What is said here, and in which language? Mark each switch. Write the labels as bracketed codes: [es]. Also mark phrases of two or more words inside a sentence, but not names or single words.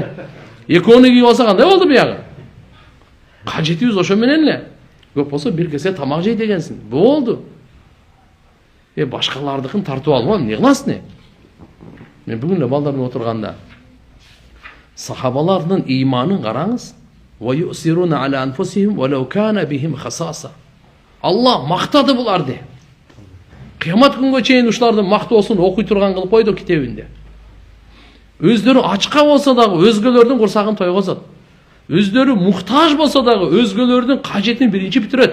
[ky] Экөөнү кийип алса кандай болду буягы? Кажетибиз ошо менен эле. Көп болсо бир кесе тамак жей дегенсиң. Болду. Башкалардыкын тартып алма, эмне кыласың? Мен бүгүн эле балдарым отурганда сахабалардын ыйманын караңыз. [ar] ويؤثرون على أنفسهم ولو كان بهم خصاصة. [ky] Алла мактады буларды. Кыямат күнгө чейин ушуларды мактоосун окуй турган кылып койду китебинде. Өздөрү ачка болсо дагы өзгөлөрдүн курсагын тойгозот. Өздөрү муктаж болсо дагы өзгөлөрдүн кажетин биринчи бүтүрөт.